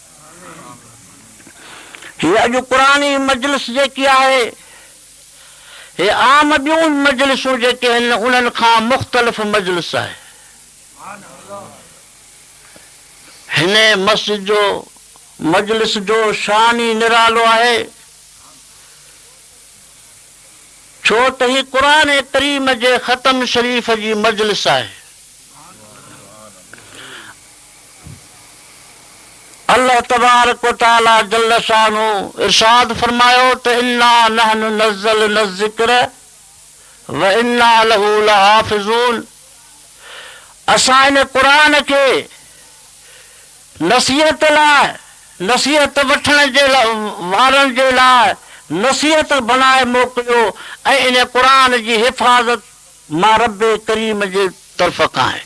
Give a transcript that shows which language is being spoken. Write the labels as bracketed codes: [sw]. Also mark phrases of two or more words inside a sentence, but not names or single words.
[sd] हीअ अॼु क़ुरानी मजलिस जेकी आहे, हे आम ॿियूं मजलिसूं जेके आहिनि उन्हनि खां मुख़्तलिफ़ मजलिस आहे। हिन मस्जिद जो मजलिस जो शान ई निरालो आहे, छो त ही क़ुरान करीम जे ख़तम शरीफ़ जी मजलिस आहे। [ar] الله تبارك و تعالى جل شانه [sd] इरशाद फरमायो त [ar] إنا نحن نزلنا ذكر و إنا له لحافظون. [sd] असां इन क़ुरान खे नसीहत लाइ, नसीहत वठण जे वारनि जे लाइ नसीहत बनाए मोकिलियो ऐं इन क़ुरान जी हिफ़ाज़त मां रब करीम जे तरफ़ खां आहे।